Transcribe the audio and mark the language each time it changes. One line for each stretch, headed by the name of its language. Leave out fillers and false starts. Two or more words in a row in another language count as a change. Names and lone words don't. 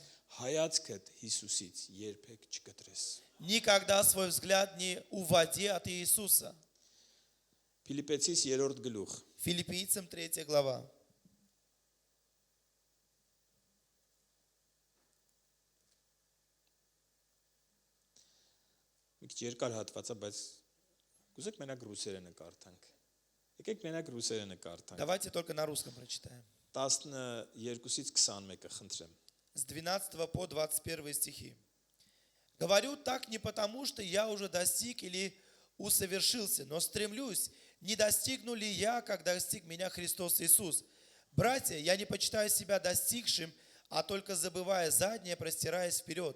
Armenian: Հայացքդ Հիսուսից երբեք չկտրես։
Russian: Никогда свой взгляд не уводи от Иисуса.
Armenian: Ֆիլիպեցիս 3-րդ գլուխ։
Russian: Филиппийцам 3 глава.
Armenian: Մի քիչ երկար հատված է, բայց կուզեք մենակ ռուսերենը կարդանք։ Եկեք մենակ ռուսերենը կարդանք։
Russian: Давайте только на русском прочитаем.
Armenian: 12-ից 21-ը խնդրեմ։
Russian: С 12 по 21 стихи. Говорю так не потому, что я уже достиг или усовершился, но стремлюсь, не достигну ли я, как достиг меня Христос Иисус. Братья, я не почитаю себя достигшим, а только забывая заднее, простираясь вперед.